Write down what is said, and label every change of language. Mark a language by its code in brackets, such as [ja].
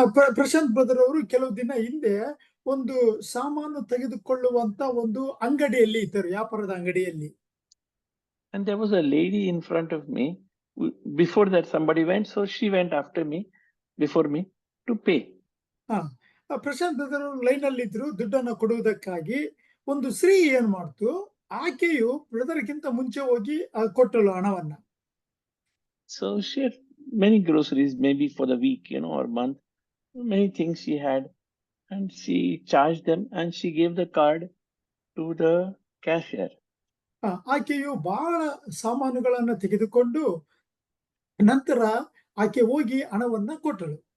[kn] Prashant brother ಅವರು ಕೆಲವು ದಿನ ಹಿಂದೆ ಒಂದು ಸಾಮಾನು ತೆಗೆದುಕೊಳ್ಳುವಂತ ಒಂದು ಅಂಗಡಿಯಲ್ಲಿ ಇದ್ದರು, ವ್ಯಾಪಾರದ ಅಂಗಡಿಯಲ್ಲಿ. [en] And there was a lady in front of me. Before that somebody went, so she went after me, before me, to pay. [kn] Prashant brother ಅವರು ಲೈನ್ ಅಲ್ಲಿ ಇದ್ರು ದುಡ್ಡನ್ನು ಕೊಡುವುದಕ್ಕಾಗಿ. ಒಂದು ಸ್ತ್ರೀ ಏನ್ ಮಾಡ್ತು, ಆಕೆಯು ಬ್ರದರ್ಗಿಂತ ಮುಂಚೆ ಹೋಗಿ ಕೊಟ್ಟಳು ಹಣವನ್ನ. [en] So she had many groceries, maybe for the week, or month, many things she had, and she charged them, and she gave the card to the cashier. [kn] ಆಕೆಯು ಬಹಳ ಸಾಮಾನುಗಳನ್ನ ತೆಗೆದುಕೊಂಡು ನಂತರ ಆಕೆ ಹೋಗಿ ಹಣವನ್ನ ಕೊಟ್ಟಳು.